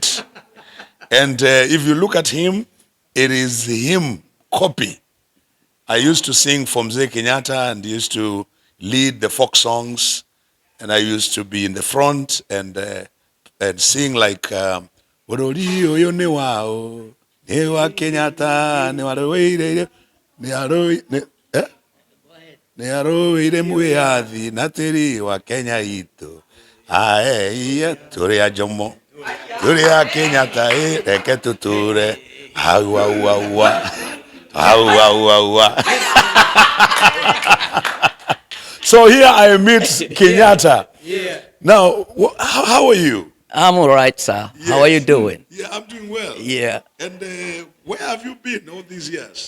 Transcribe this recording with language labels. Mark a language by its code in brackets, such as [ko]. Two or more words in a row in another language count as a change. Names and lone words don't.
[en] And if you look at him, it is him copy. I used to sing for Mzee Kenyatta and used to lead the folk songs, and I used to be in the front and sing like [ki] "Orori oyo ne wa o, ne wa Kenyatta, ne wa roire, ne aroi ne ne aroire muyathi na tiri wa Kenya itu. Ae iya turi ya Jomo, turi ya Kenyatta reke tuture, awa awa awa, awa awa awa. [en] So here I meet Kenyatta. Yeah. Now, how are you? I'm all right, sir. Yes. How are you doing? Yeah, I'm doing well. Yeah. And where have you been all these years?